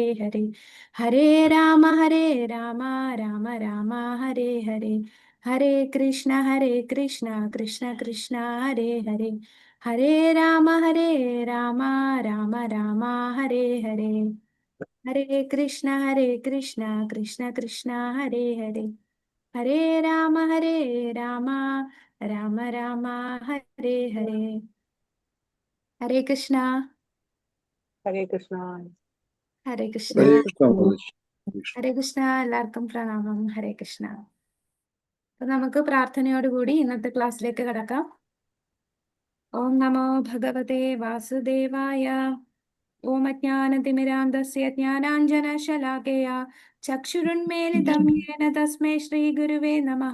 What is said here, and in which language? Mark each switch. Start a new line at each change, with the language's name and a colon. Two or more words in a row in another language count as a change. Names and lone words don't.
Sanskrit: ഹരേ ഹരേ രാമ രാമ രാമ ഹരേ ഹരേ ഹരേ കൃഷ്ണ കൃഷ്ണ കൃഷ്ണ ഹരേ ഹരേ ഹരേ രാമ രാമ രാമ ഹരേ ഹരേ ഹരേ കൃഷ്ണ കൃഷ്ണ കൃഷ്ണ ഹരേ ഹരേ ഹരേ രാമ രാമ രാമ ഹരേ ഹരേ ഹരേ കൃഷ്ണ ഹരേ കൃഷ്ണ. ഹരേ കൃഷ്ണ ഹരേ കൃഷ്ണ മാതാജി. ഹരേ കൃഷ്ണ.
Malayalam: എല്ലാവർക്കും പ്രണാമം.
Sanskrit: ഹരേ കൃഷ്ണ.
Malayalam: അപ്പൊ നമുക്ക് പ്രാർത്ഥനയോടുകൂടി ഇന്നത്തെ ക്ലാസ്സിലേക്ക് കടക്കാം.
Sanskrit: ഓം നമോ ഭഗവതേ വാസുദേവായ. ഓം അജ്ഞാനതിമിരാന്തസ്യ ജ്ഞാനാഞ്ജനശലാകയാ ചക്ഷുരുന്മീലിതം യേന തസ്മൈ ശ്രീഗുരുവേ നമഃ.